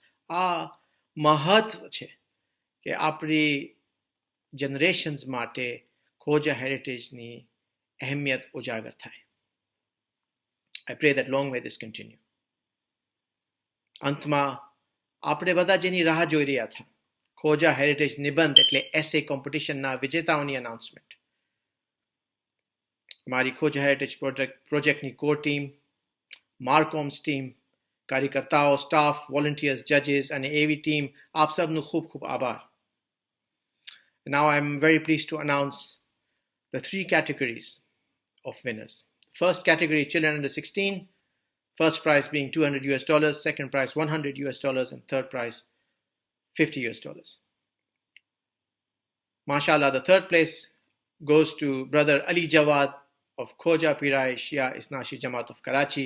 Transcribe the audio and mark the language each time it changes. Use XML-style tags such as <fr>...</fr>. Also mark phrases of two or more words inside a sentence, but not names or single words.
<gu>આ મહત્વ છે કે આપણી generations માટે Khoja Heritageની અહેમિયત ઉજાગર થાય.</gu> <en>I pray that long may this continue.</en> <gu>અંતમાં આપણે બધા જેની રાહ જોઈ રહ્યા હતા Khoja Heritage નિબંધ એટલે</gu> <en>essay competition</en> <gu>ના વિજેતાઓની announcement.</gu> <hi>हमारी खोजा हेरिटेज प्रोजेक्टની</hi> <en>core team,</en> <gu>માર્કોમ્સ ટીમ, કાર્યકર્તાઓ, સ્ટાફ, વોલન્ટિયર્સ, જજીસ અને એવી ટીમ આપ સબનું ખૂબ ખૂબ આભાર.</gu> <en>Now I'm very pleased to announce the three categories of winners. First category, children under 16, first prize being $200, second prize $100, and third prize $50. MashaAllah, the third place goes to Brother Ali Jawad of Khoja Pirai Shia Isnashi Jamaat of Karachi.</en>